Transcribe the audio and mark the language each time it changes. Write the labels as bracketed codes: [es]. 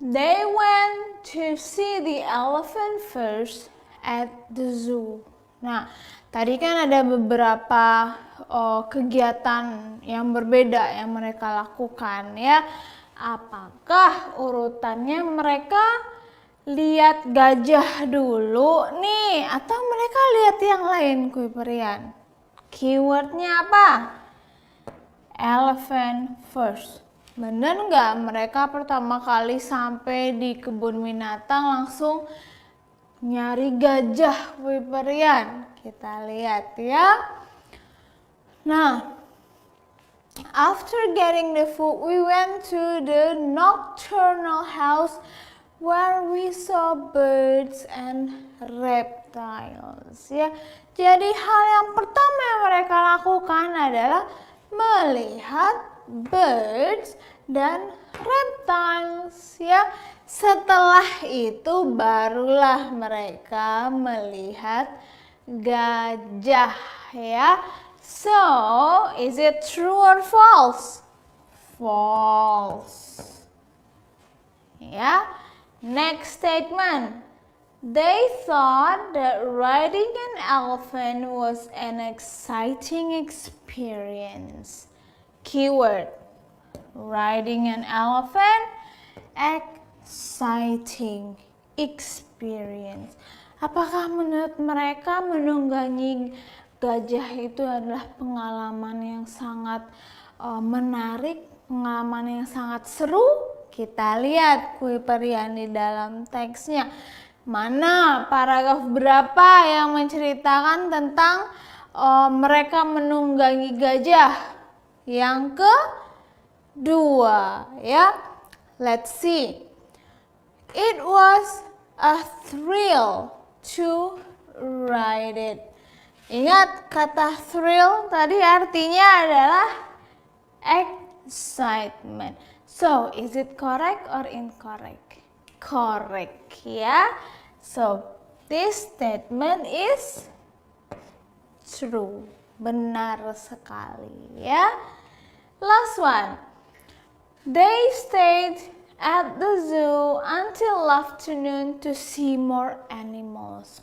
[en] They went to see the elephant first at the zoo. [id] Nah, tadi kan ada beberapa kegiatan yang berbeda yang mereka lakukan ya. Apakah urutannya mereka lihat gajah dulu nih atau mereka lihat yang lain Kue Perian? Keywordnya apa? [en] Elephant first. [id] Bener nggak mereka pertama kali sampai di kebun binatang langsung nyari gajah Kue Perian? Kita lihat ya. [en] Nah, after getting the food, we went to the nocturnal house where we saw birds and reptiles. [id] Ya, jadi hal yang pertama yang mereka lakukan adalah melihat birds dan reptiles. Ya, setelah itu barulah mereka melihat gajah. [en] Ya. So, is it true or false? False. Yeah. Next statement. They thought that riding an elephant was an exciting experience. Keyword. Riding an elephant, exciting experience. [id] Apakah menurut mereka menunggangi gajah itu adalah pengalaman yang sangat menarik, pengalaman yang sangat seru? Kita lihat Kue Perian di dalam teksnya. Mana paragraf berapa yang menceritakan tentang mereka menunggangi gajah? Yang kedua, ya. [en] Let's see. It was a thrill to write it. [id] Ingat kata thrill tadi artinya adalah excitement. [en] So, is it correct or incorrect? Correct, ya. So, this statement is true. [id] Benar sekali, ya. [en] Last one. They stayed at the zoo until afternoon to see more animals.